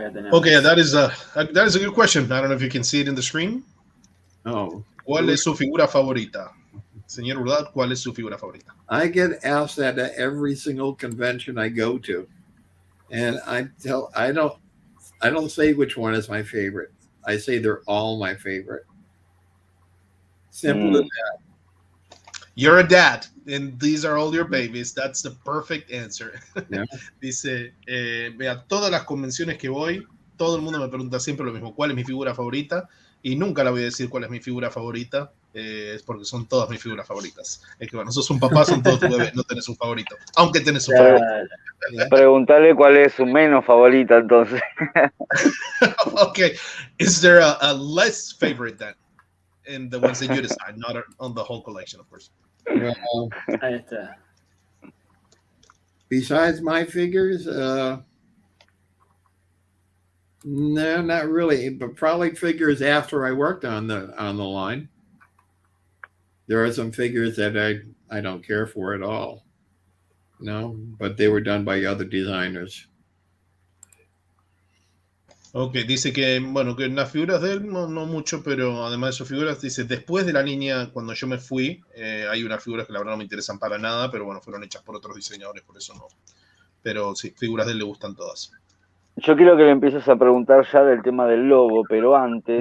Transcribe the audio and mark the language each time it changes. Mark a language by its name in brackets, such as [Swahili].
[English] Okay, that is a good question. I don't know if you can see it in the screen. Oh. [Spanish] ¿Cuál es su figura favorita? Señor Rudat, ¿cuál es su figura favorita? [English] I get asked that at every single convention I go to, and I don't say which one is my favorite. I say they're all my favorite. Simple as that. You're a dad, and these are all your babies. That's the perfect answer. Yeah. [Spanish] Dice, vea, todas las convenciones que voy, todo el mundo me pregunta siempre lo mismo, ¿cuál es mi figura favorita? Y nunca le voy a decir cuál es mi figura favorita, es porque son todas mis figuras favoritas. Es que bueno, sos un papá, son todos tus bebés, no tenés un favorito, aunque tenés un favorito. Preguntarle cuál es su menos favorita, entonces. [English] Okay, is there a less favorite then? And the ones that you decide, not on the whole collection, of course. Well, [Spanish] Ahí está. [English] besides my figures, no, not really, but probably figures after I worked on the line. There are some figures that I don't care for at all. No, but they were done by other designers. [Spanish] Ok, dice que, bueno, que en las figuras de él no mucho, pero además de sus figuras, dice, después de la línea, cuando yo me fui, hay unas figuras que la verdad no me interesan para nada, pero bueno, fueron hechas por otros diseñadores, por eso no. Pero sí, figuras de él le gustan todas. Yo quiero que le empieces a preguntar ya del tema del logo, pero antes,